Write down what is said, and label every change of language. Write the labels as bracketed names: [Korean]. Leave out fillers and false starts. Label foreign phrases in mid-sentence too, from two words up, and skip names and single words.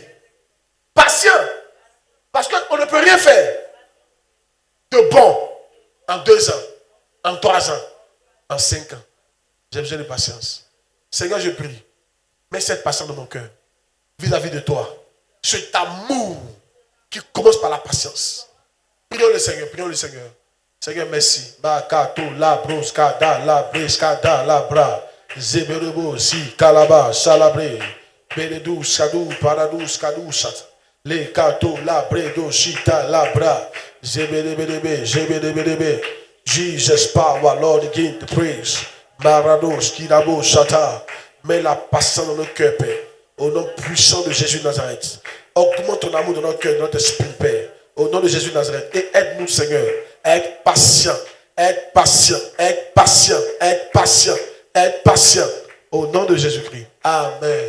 [French] Patient parce qu'on ne peut rien faire de bon en 2 ans, en 3 ans, en 5 ans. J'ai besoin de patience. Seigneur, je prie. Mets cette patience dans mon cœur vis-à-vis de toi. Cet amour qui commence par la patience. Prions le Seigneur, prions le Seigneur. Seigneur, merci. Bakato la bros kada la bres kada la bra. Zeberebo si kalaba salabre. Beredou sadou paradou skadou sat. Le kato la bredo shita la bra. Zeberebe zeberebe. [English] Jesus power, Lord, give the praise. Marados kidabo shata. [French] Mets la patience dans nos cœurs, Père. Au nom puissant de Jésus de Nazareth. Augmente ton amour dans notre cœur, dans notre esprit, Père. Au nom de Jésus de Nazareth. Et aide-nous, Seigneur, à être patient. Être patient. Être patient. Être patient. Être patient. Au nom de Jésus-Christ. Amen.